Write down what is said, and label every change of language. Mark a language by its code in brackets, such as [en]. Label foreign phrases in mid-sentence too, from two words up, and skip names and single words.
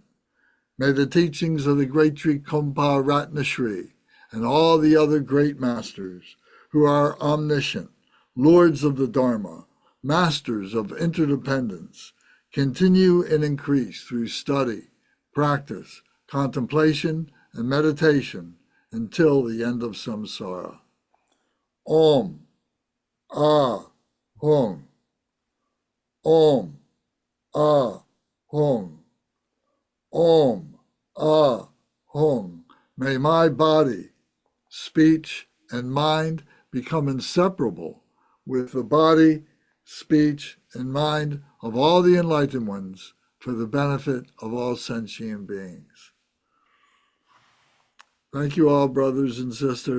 [en] May the teachings of the great Drikung Ratnashri and all the other great masters who are omniscient, lords of the Dharma, masters of interdependence, continue and increase through study, practice, contemplation, and meditation until the end of samsara. [sa] Om, Ah, Hum. Om, Ah, Hum. Om, Ah, Hum. [en] May my body, speech, and mind become inseparable with the body, speech, and mind of all the enlightened ones for the benefit of all sentient beings. Thank you all, brothers and sisters.